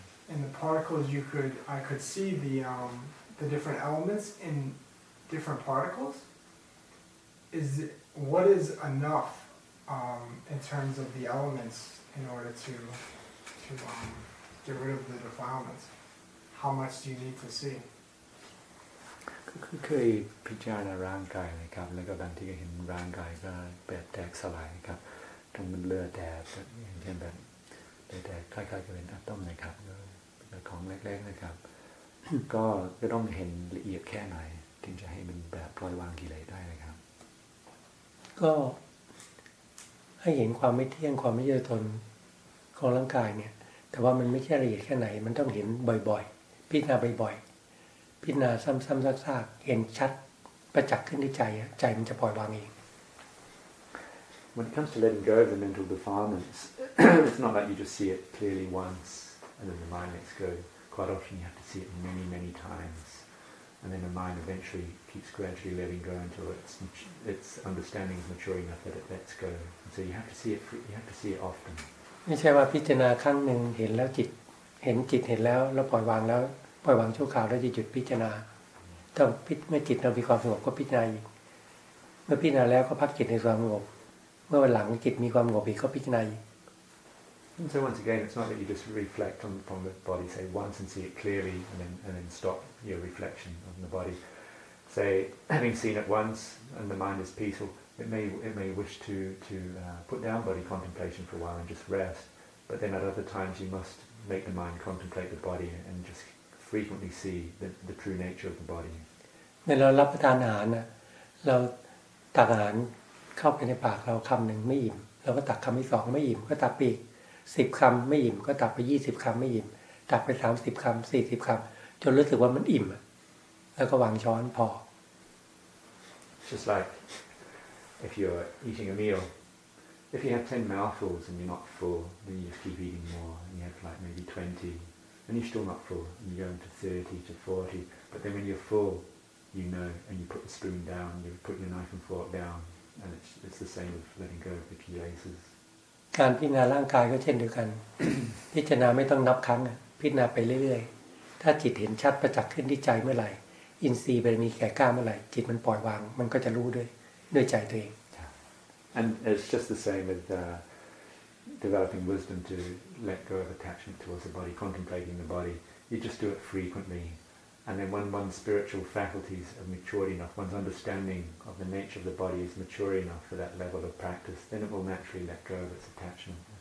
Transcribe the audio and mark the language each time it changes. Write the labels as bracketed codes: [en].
[en] And the particles I could see the different elements in different particles. What is enough in terms of the elements in order to get rid of the defilements? how much do you need to see? [th] ก็เคยพิจารณาร่างกายนะครับแล้วก็บางทีก็เห็นร่างกายก็แบบแตกสลายครับตรงมันเลือดแตกอย่างเช่นแบบเลือดแตกคล้ายๆกับเป็นอะตอมนะครับเป็นของเล็กๆนะครับ ก็ต้องเห็นละเอียดแค่ไหนถึงจะให้มันแบบปล่อยวางกิเลสได้นะครับ ก็ให้เห็นความไม่เที่ยงความไม่ยั่งยืนของร่างกายเนี่ยแต่ว่ามันไม่ใช่ละเอียดแค่ไหนมันต้องเห็นบ่อยๆพิจารณาบ่อยๆพิจารณาซ้ำๆซากๆเห็นชัดประจักษ์ขึ้นที่ใจใจมันจะปล่อยวางเอง [en] When it comes to letting go of the mental defilements, it's not like you just see it clearly once and then the mind lets go. Quite often you have to see it many, many times. And then the mind eventually keeps gradually letting go until its understanding is mature enough that it lets go. And so you have to see it often. [th] ไม่ใช่ว่าพิจารณาครั้งหนึ่งเห็นแล้วจิตเห็นแล้วปล่อยวางแล้วปล่อยวางชั่วคราวแล้วจะหยุดพิจารณาต้องเมื่อจิตเรามีความสงบก็พิจารณาอีกเมื่อพิจารณาแล้วก็พักจิตในความสงบเมื่อวันหลังจิตมีความสงบอีกก็พิจารณาอีก [en] And so once again, it's not that you just reflect on the body, say once and see it clearly, and then stop your reflection on the body. Say, having seen it once and the mind is peaceful, it may wish to put down body contemplation for a while and just rest. But then at other times you must make the mind contemplate the body and just frequently see the true nature of the body. [th] เมื่อเรารับประทานอาหารนะเราตักอาหารเข้าไปในปากเราคำหนึ่งไม่อิ่มเราก็ตักคำที่สองไม่อิ่มก็ตักไปอีก10 คำไม่อิ่มก็ตักไป20 คำไม่อิ่มตักไป30 คำ40 คำจนรู้สึกว่ามันอิ่มแล้วก็วางช้อนพอ [en] Just like if you're eating a meal, if you have 10 mouthfuls and you're not full, then you just keep eating more and you have like maybe 20 and you're still not full and you go into 30 to 40, but then when you're full, you know, and you put the spoon down, you put your knife and fork down, and it's the same with letting go of the kilesas. [th] การพิจารณาร่างกายก็เช่นเดียวกัน พิจารณาไม่ต้องนับครั้งพิจารณาไปเรื่อยๆถ้าจิตเห็นชัดประจักษ์ขึ้นที่ใจเมื่อไหร่อินทรีย์บารมีแก่กล้าเมื่อไหร่จิตมันปล่อยวางมันก็จะรู้ด้วยใจตัวเอง [en] And it's just the same with developing wisdom to let go of attachment towards the body, contemplating the body. You just do it frequently. And then when one's spiritual faculties are matured enough, one's understanding of the nature of the body is mature enough for that level of practice, then it will naturally let go of its attachment.